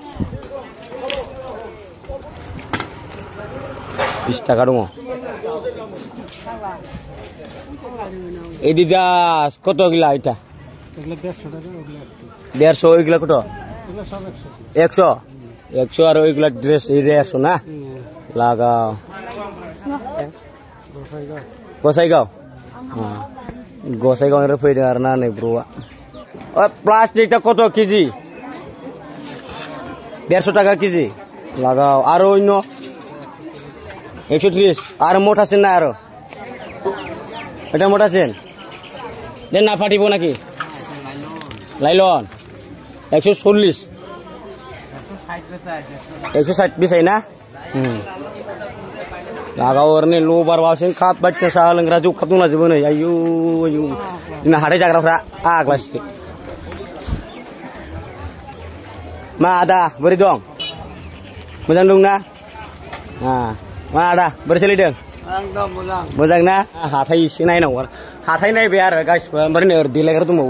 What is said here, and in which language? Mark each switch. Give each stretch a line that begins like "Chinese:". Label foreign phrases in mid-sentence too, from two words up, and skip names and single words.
Bodo: 20 टाका दङ एडिडास कत गिला इटा 150 एगला कत 100 आरो एगला ड्रेस 150 ना लागाव गसाइगाव गसाइगावनिफ्राय फैदों आरोना नै ब्र'आ प्लास्टिकटा कत केजि 150 टाका केजि लागाव आरो अन्य 130 आरो मोटासिन ना आरो
Bangla: এটা মোটাছেন দেন না ফাটিব নাকি লাইলন
Bodo: 140 160 बेसाय ना लागाव ओरैनो लबार बासिन काप बायदिसिना साहा लोंग्रा जौ काप दंलाजोबो नै आयु आयु जोंना हाथाय जाग्राफ्रा आग्लासो मा आदा बोरै दं मोजां दंना मा आदा बोरै सोलिदों मोजां ना हाथाय एसे नायनांगौ हाथाय नायबाय आरो गासिबो ओमफ्राय नै देलायग्रा दंबावो